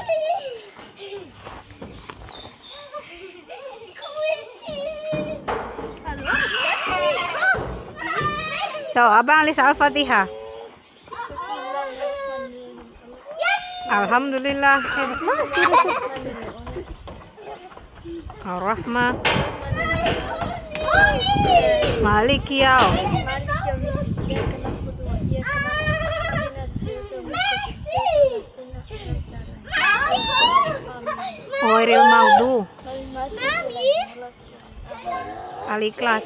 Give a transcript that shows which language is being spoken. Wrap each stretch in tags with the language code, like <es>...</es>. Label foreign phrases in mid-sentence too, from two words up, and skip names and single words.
<ms>So, Abang lihat Al-Fatihah. Alhamdulillah.</ms> <de>Was machst du?</de> <ar>Ar-Rahman. مالك يوم. غير المغضوب الإخلاص.</ar>